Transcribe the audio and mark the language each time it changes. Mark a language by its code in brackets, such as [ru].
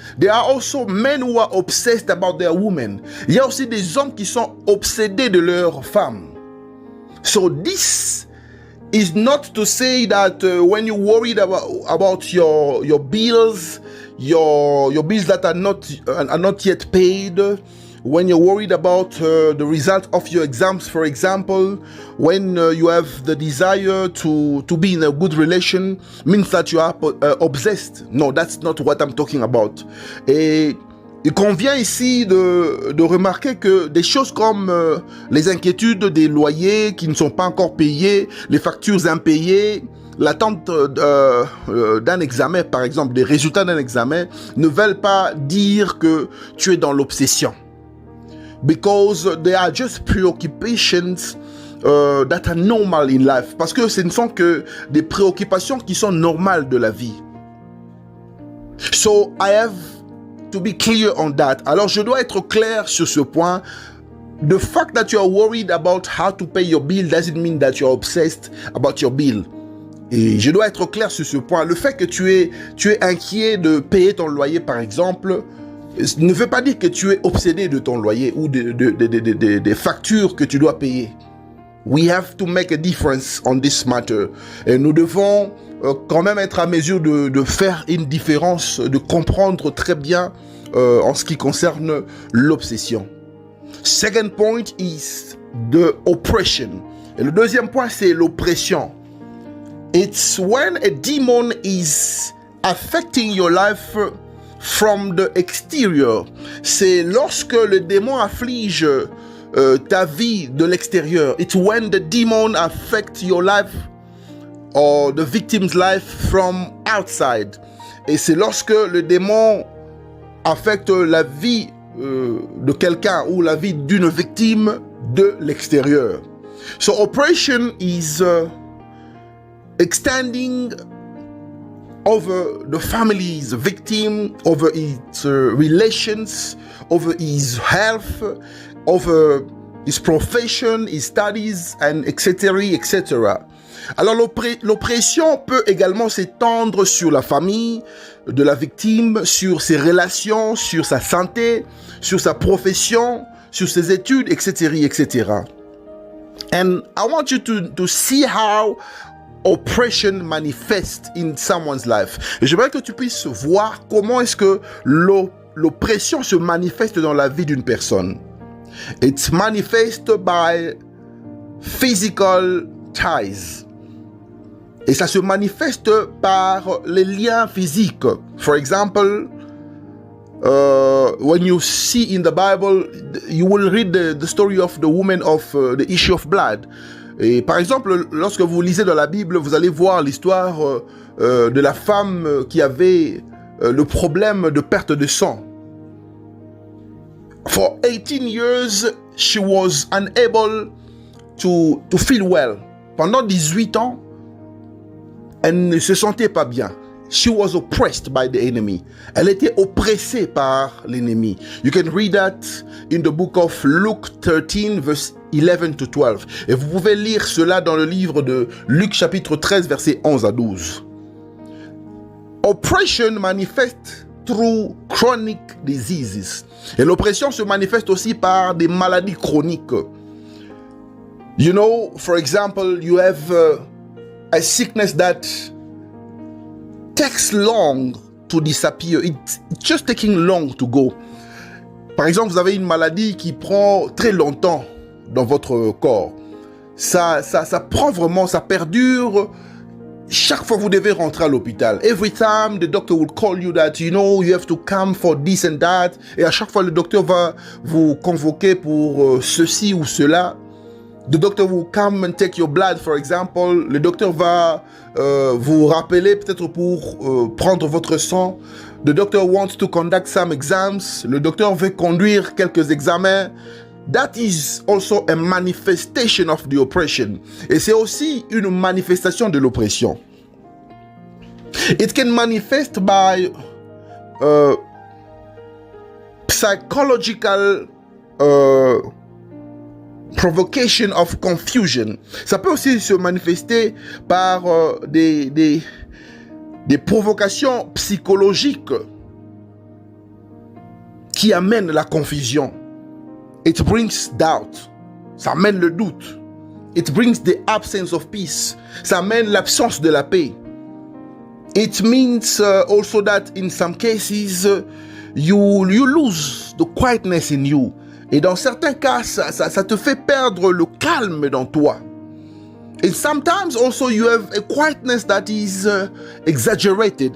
[en] There are also men who are obsessed about their women. [fr] Il y a aussi des hommes qui sont obsédés de leurs femmes. [en] So this is not to say that when you're worried about your bills, your bills that are not yet paid, when you're worried about the result of your exams, for example, when you have the desire to be in a good relation, means that you are obsessed. No, that's not what I'm talking about. [fr] Et il convient ici de remarquer que des choses comme les inquiétudes des loyers qui ne sont pas encore payés, les factures impayées, l'attente d'un examen, par exemple, des résultats d'un examen, ne veulent pas dire que tu es dans l'obsession. [en] Because they are just preoccupations that are normal in life. [fr] Parce que ce ne sont que des préoccupations qui sont normales de la vie. [en] So I have to be clear on that. [fr] Alors je dois être clair sur ce point. [en] The fact that you are worried about how to pay your bill doesn't mean that you are obsessed about your bill. [fr] Et je dois être clair sur ce point. Le fait que tu es inquiet de payer ton loyer, par exemple, ne veut pas dire que tu es obsédé de ton loyer ou des factures que tu dois payer. [en] We have to make a difference on this matter. [fr] Et nous devons quand même être à mesure de faire une différence, de comprendre très bien en ce qui concerne l'obsession. [en] Second point is the oppression. [fr] Et le deuxième point, c'est l'oppression. [en] It's when a demon is affecting your life from the exterior. [fr] C'est lorsque le démon afflige ta vie de l'extérieur. [en] It's when the demon affects your life or the victim's life from outside. [fr] Et c'est lorsque le démon affecte la vie de quelqu'un ou la vie d'une victime de l'extérieur. [en] So oppression is extending over the family's victim, over its relations, over his health, over his profession, his studies, and etc., etc. [fr] Alors l'oppression peut également s'étendre sur la famille de la victime, sur ses relations, sur sa santé, sur sa profession, sur ses études, etc., etc. [en] And I want you to see how oppression manifests in someone's life. [fr] Et j'aimerais que tu puisses voir comment est-ce que l'oppression se manifeste dans la vie d'une personne. [en] It's manifest by physical ties. [fr] Et ça se manifeste par les liens physiques. [en] For example, when you see in the Bible, you will read the story of the woman of the issue of blood. [fr] Et par exemple, lorsque vous lisez dans la Bible, vous allez voir l'histoire de la femme qui avait le problème de perte de sang. [en] For 18 years, she was unable to feel well. [fr] Pendant 18 ans, elle ne se sentait pas bien. [en] She was oppressed by the enemy. [fr] Elle était oppressée par l'ennemi. [en] You can read that in the book of Luke 13, verse 11 to 12. [fr] Et vous pouvez lire cela dans le livre de Luc chapitre 13, versets 11 à 12. [en] Oppression manifeste through chronic diseases. [fr] Et l'oppression se manifeste aussi par des maladies chroniques. [en] You know, for example, you have a sickness that takes long to disappear. It's just taking long to go. [fr] Par exemple, vous avez une maladie qui prend très longtemps dans votre corps. Ça prend vraiment, ça perdure. Chaque fois, vous devez rentrer à l'hôpital. [en] Every time, the doctor will call you that, you know, you have to come for this and that. [fr] Et à chaque fois, le docteur va vous convoquer pour ceci ou cela. [en] The doctor will come and take your blood, for example. [fr] Le docteur va vous rappeler peut-être pour prendre votre sang. [en] The doctor wants to conduct some exams. [fr] Le docteur veut conduire quelques examens. [en] That is also a manifestation of the oppression. [fr] Et c'est aussi une manifestation de l'oppression. [en] It can manifest by psychological provocation of confusion. [fr] Ça peut aussi se manifester par des provocations psychologiques qui amènent la confusion. [en] It brings doubt. [fr] Ça amène le doute. [en] It brings the absence of peace. [fr] Ça amène l'absence de la paix. [en] It means also that in some cases you lose the quietness in you. [fr] Et dans certains cas, ça te fait perdre le calme dans toi. [en] And sometimes also you have a quietness that is exaggerated.